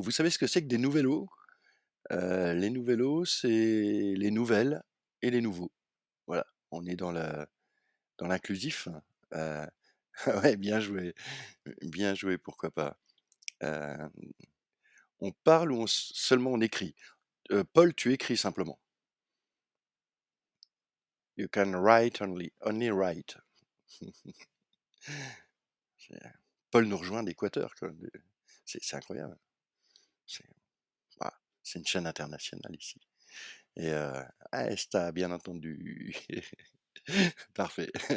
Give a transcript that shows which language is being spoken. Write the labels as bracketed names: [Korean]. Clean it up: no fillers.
[French] Vous savez ce que c'est que des nouvellos? Les nouvellos, c'est les nouvelles et les nouveaux. Voilà, on est dans l'inclusif. Heu, ouais, bien joué, pourquoi pas. Heu On parle ou seulement on écrit? Paul, tu écris simplement. [English] You can write only write. [French] C'est Paul nous rejoint d'Équateur, quoi, c'est incroyable. C'est Voilà, c'est une chaîne internationale ici et ah, est-ce tu bien entendu? Parfait.